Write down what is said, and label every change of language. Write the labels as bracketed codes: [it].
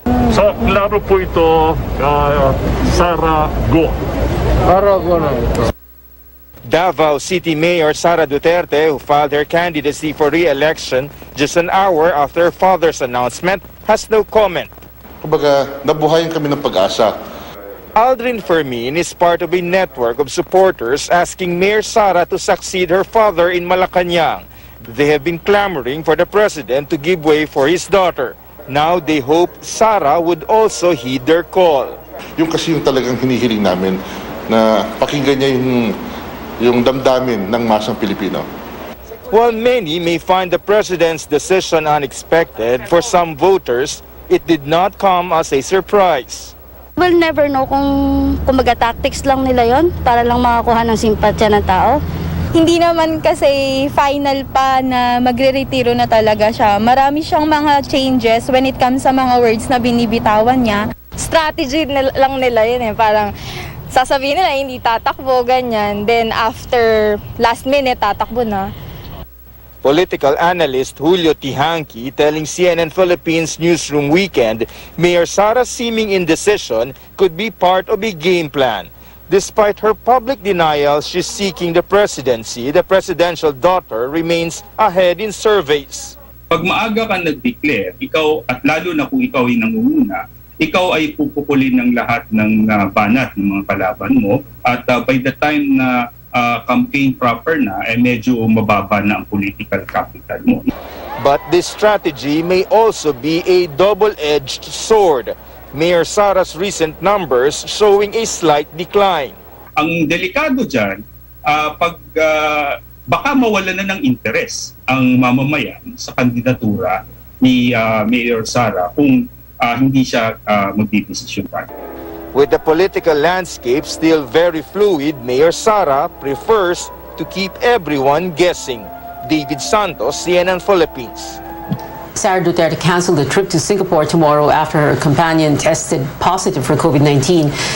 [tl] So, klaro po ito, Sara Go. [en] Davao City Mayor Sara Duterte, who filed her candidacy for re-election just an hour after her father's announcement, has no comment. [tl] Kumbaga, nabuhayan kami ng pag-asa. [en] Aldrin Fermin is part of a network of supporters asking Mayor Sara to succeed her father in Malacanang. They have been clamoring for the president to give way for his daughter. Now they hope Sara would also heed their call. [tl] Yung kasi yung talagang hinihiling namin, na pakinggan niya yung damdamin ng masang Pilipino. [en] While many may find the president's decision unexpected, for some voters, it did not come as a surprise. We'll never know [tl] kung kumbaga tactics lang nila yon para lang makakuha ng simpatya ng tao. Hindi naman kasi final pa na magre-retiro na talaga siya. Marami siyang mga changes [en] when it comes [tl] sa mga words na binibitawan niya. Strategy lang nila yun eh. Parang sasabihin nila hindi tatakbo, ganyan. [en] Then after last minute, [tl] tatakbo na. [en] Political analyst Julio Tihanki telling CNN Philippines Newsroom Weekend, Mayor Sara's seeming indecision could be part of a game plan. Despite her public denial she's seeking the presidency, the presidential daughter remains ahead in surveys. [tl] Pag maaga ka nag-declare, ikaw at lalo na kung ikaw ay nangunguna, ikaw ay pupukulin ng lahat ng banat ng mga kalaban mo at [en] by the time [tl] na campaign proper na, medyo mababa na ang political capital mo. [en] But this strategy may also be a double-edged sword. Mayor Sara's recent numbers showing a slight decline. [tl] Ang delikado dyan, baka mawala na ng interes ang mamamayan sa kandidatura ni Mayor Sara kung hindi siya magdidesisyon pa. [en] With the political landscape still very fluid, Mayor Sara prefers to keep everyone guessing. David Santos, CNN Philippines. Sara Duterte canceled a trip to Singapore tomorrow after her companion tested positive for COVID-19.